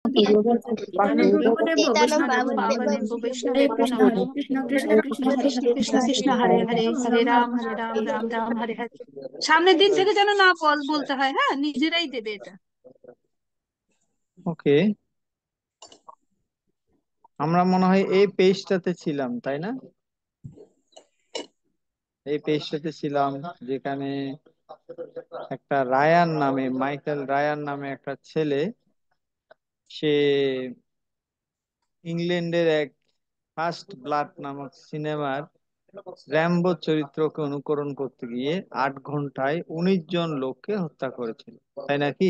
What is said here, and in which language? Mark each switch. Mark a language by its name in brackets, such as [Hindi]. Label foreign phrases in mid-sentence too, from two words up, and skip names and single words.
[Sanskrit] পতিতানাং পাবনেভ্যো পাবনেভ্যো বৈষ্ণবেভ্যো নমো নমঃ। হরে কৃষ্ণ কৃষ্ণ কৃষ্ণ হরে হরে, হরে রাম রাম রাম হরে হরে। [Bangla] সামনের দিন থেকে যেন না বলতে হয়, হ্যাঁ, নিজেরাই দেবে এটা। ওকে, আমরা মনে হয় এই পেজটাতে ছিলাম, তাই না? এই পেজটাতে ছিলাম যেখানে একটা রায়ান নামে, মাইকেল রায়ান নামে একটা ছেলে, সে ইংল্যান্ডের এক ফার্স্ট ব্লাড নামক সিনেমার র্যাম্বো চরিত্রকে অনুকরণ করতে গিয়ে 8 ঘন্টায় 19 জন লোককে হত্যা করেছিল, তাই নাকি?